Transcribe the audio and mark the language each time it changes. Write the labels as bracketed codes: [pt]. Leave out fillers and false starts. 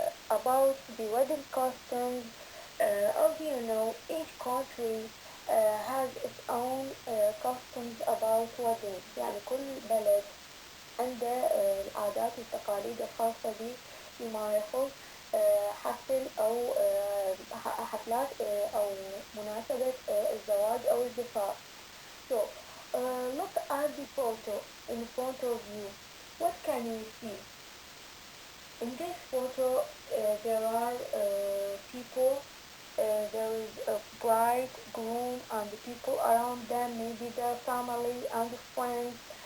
[en] About the wedding customs, as you know, each country has its own customs about weddings. [ar] يعني كل بلد عنده العادات والتقاليد الخاصة به فيما يخص حفل أو حفلات أو مناسبة الزواج أو الزفاف. [en] So, look at the photo in front of you. What can you see? In this photo, there are people. There is a bride, groom, and the people around them, maybe their family and friends.